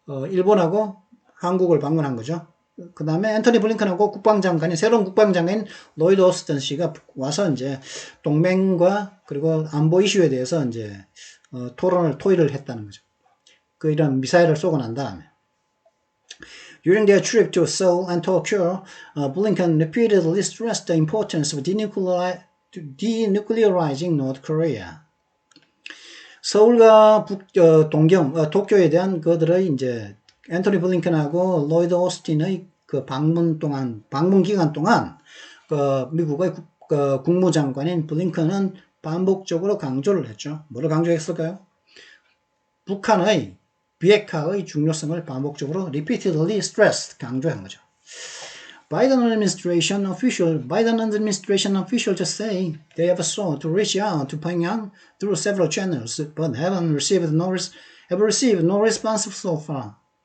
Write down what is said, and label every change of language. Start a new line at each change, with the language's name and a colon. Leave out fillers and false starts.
Korean: 일본하고 한국을 방문한 거죠. 그 다음에 앤토니 블링컨하고 새로운 국방장관인 로이드 오스튼 씨가 와서 이제 동맹과 그리고 안보 이슈에 대해서 이제 토의를 했다는 거죠. 이런 미사일을 쏘고 난 다음에.
English: During their trip to Seoul and Tokyo, Blinken repeatedly stressed the importance of denuclearizing North Korea.
Korean: 서울과 도쿄에 대한 그들의 이제 앤토니 블링컨하고 로이드 오스틴의 그 방문 기간 동안 미국의 국무장관인 블링컨은 반복적으로 강조를 했죠. 뭐를 강조했을까요? 북한의 비핵화의 중요성을 반복적으로
English: repeatedly stressed
Korean: 강조한 거죠.
English: Biden administration officials say they have sought to reach out to Pyongyang through several channels, but have received no response so far.